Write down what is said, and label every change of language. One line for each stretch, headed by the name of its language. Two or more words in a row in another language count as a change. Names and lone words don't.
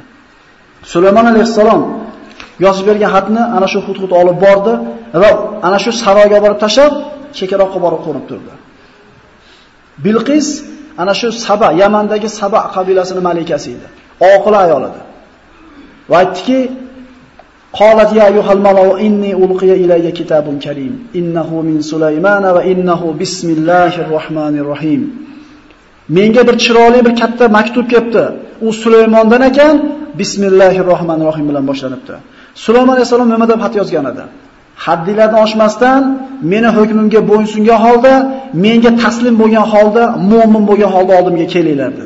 Uzbek: Sulaymon alayhisalom yozib bergan xatni ana shu Hudhud olib bordi va ana shu saroyga borib tashlab, chekkaroqqa borib qo'nib turdi. Bilqis ana shu Saba, Yamandagi Saba qabilasining malikasi edi. Oqil ayol edi. Va aytdiki,
Arabic: "قالت يا أيها الملأ إني ألقي إلي كتاب كريم إنه من سليمان وإنه بسم الله الرحمن الرحيم."
Uzbek: Menga bir chiroyli bir katta maktub kelibdi. U Sulaymondan ekan,
Arabic: بسم الله الرحمن الرحيم
Uzbek: bilan boshlanibdi. Sulaymon alayhisalom nima deb xat yozgan edi? Haddilardan oshmasdan meni hukmimga bo'ysungan holda, menga taslim bo'lgan holda, mu'min bo'lgan holda oldimga kelinglar dedi.